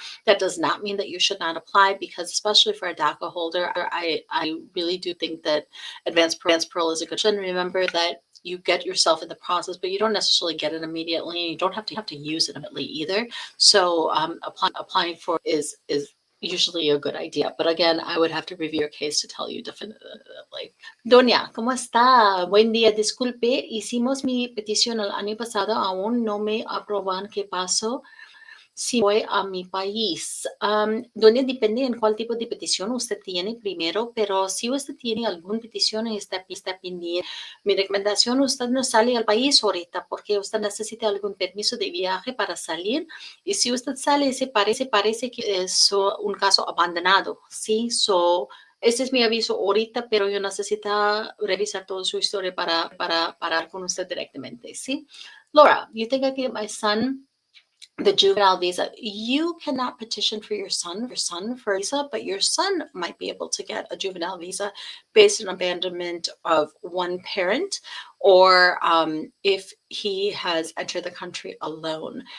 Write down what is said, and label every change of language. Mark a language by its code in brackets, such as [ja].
[en] That does not mean that you should not apply, because especially for a DACA holder, I really do think that advanced parole is a good option. Remember that you get yourself in the process, but you don't necessarily get it immediately, and you don't have to use it immediately either. So applying for is usually a good idea. But again, I would have to review your case to tell you definitively. [es] Doña, ¿cómo está? Buen día. Disculpe, hicimos mi petición el año pasado, aún no me aproban. ¿Qué pasó? Si voy a mi país, donde depende en cuál tipo de petición usted tiene primero, pero si usted tiene alguna petición y está pendiente, mi recomendación, usted no sale al país ahorita porque usted necesita algún permiso de viaje para salir, y si usted sale, parece que es un caso abandonado, ¿sí? Ese es mi aviso ahorita, pero yo necesito revisar toda su historia para hablar con usted directamente, ¿sí? [en] Laura, you think I can get my son the juvenile visa? You cannot petition for your son for a visa, but your son might be able to get a juvenile visa based on abandonment of one parent, or if he has entered the country alone.